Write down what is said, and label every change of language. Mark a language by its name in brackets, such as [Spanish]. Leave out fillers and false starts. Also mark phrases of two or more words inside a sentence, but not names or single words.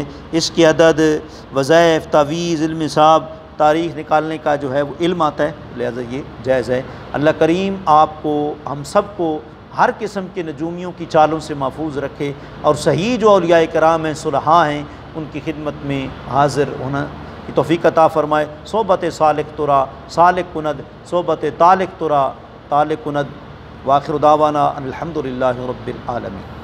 [Urdu] اس کے عدد، وظائف، تعویذ، علم حساب، تاریخ نکالنے کا جو ہے وہ علم آتا ہے، لہذا یہ جائز ہے۔ اللہ کریم آپ کو ہم سب کو ہر قسم کے نجومیوں کی چالوں سے محفوظ رکھے، اور صحیح جو اولیاء کرام ہیں، صلحاء ہیں، ان کی خدمت میں حاضر ہونا کی توفیق عطا فرمائے۔ [Persian] صحبت سالک ترا سالک کند، صحبت طالق ترا طالق کند، [Arabic] وآخر دعوانا ان الحمد للہ رب العالمین۔